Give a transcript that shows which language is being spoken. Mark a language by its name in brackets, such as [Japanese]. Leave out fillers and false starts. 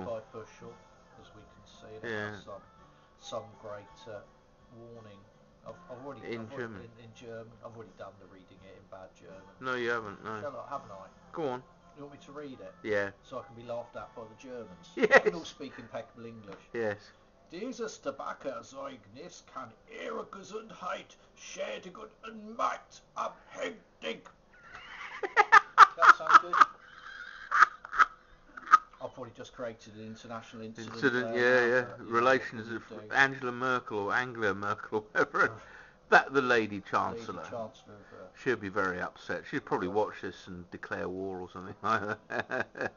[English] Made by Porshall, as we can see. And it has some great warning. I've already in German. In German. I've already done the reading it in bad German. No, you haven't. No. Haven't I? Go on. You want me to read it? Yeah. So I can be laughed at by the Germans. Yes. I can all speak impeccable English. Yes. [German] Dieses Tabakkerzeugnis kann Ihre Gesundheit schädigen und macht abhängig. [English] That sound good? I've probably just created an international incident. Yeah. Relations of Angela Merkel or Angela Merkel, whatever. That the Lady Chancellor. She'll be very upset. She'd probably watch this and declare war or something like that.